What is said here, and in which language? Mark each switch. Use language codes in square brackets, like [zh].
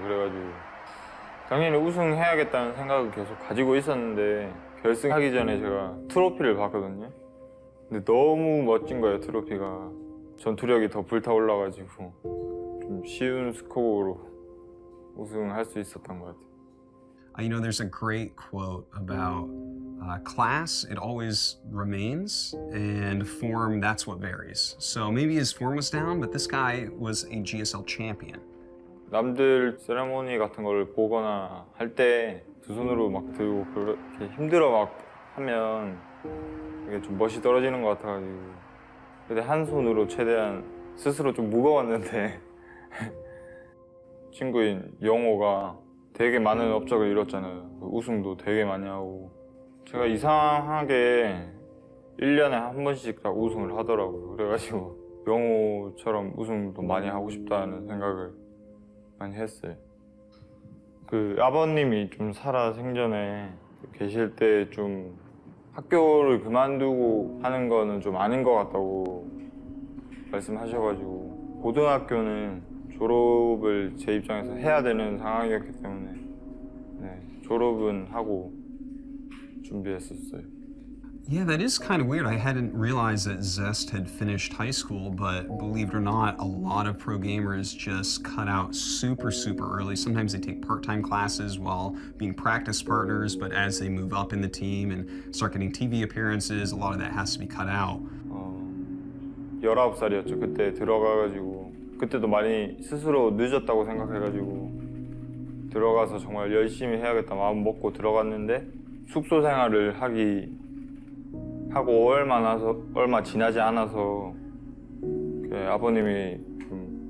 [ko] 그래가지고 당연히 우승해야겠다는 생각을 계속 가지고 있었는데 결승하기 전에 제가 트로피를 봤거든요. 근데 너무 멋진 거예요, 트로피가. 전투력이 더 불타올라가지고 좀 쉬운 스코어로 우승할 수 있었던 것 같아요. [en] You know, there's a great quote about class, it always remains, and form, that's what varies. So maybe his form was down, but this guy was a GSL champion. [ko] 남들 세레모니 같은 걸 보거나 할 때 두 손으로 막 들고 그렇게 힘들어 막 하면 이게 좀 멋이 떨어지는 것 같아가지고 근데 한 손으로 최대한 스스로 좀 무거웠는데 친구인 영호가 되게 많은 업적을 이뤘잖아요. 우승도 되게 많이 하고 제가 이상하게 1년에 한 번씩 다 우승을 하더라고요. 그래가지고 영호처럼 우승도 많이 하고 싶다는 생각을 많이 했어요. 그 아버님이 좀 살아 생전에 계실 때 좀 학교를 그만두고 하는 거는 좀 아닌 것 같다고 말씀하셔가지고 고등학교는 졸업을 제 입장에서 해야 되는 상황이었기 때문에 네, 졸업은 하고 준비했었어요. [en] Yeah, that is kind of weird. I hadn't realized that Zest had finished high school, but believe it or not, a lot of pro gamers just cut out super early. Sometimes they take part-time classes while being practice partners, but as they move up in the team and start getting TV appearances, a lot of that has to be cut out. [ko] 19살이었죠. 그때 들어가가지고 그때도 많이 스스로 늦었다고 생각해가지고 들어가서 정말 열심히 해야겠다 마음 먹고 들어갔는데 숙소 생활을 하고 얼마 지나지 않아서 그 아버님이 좀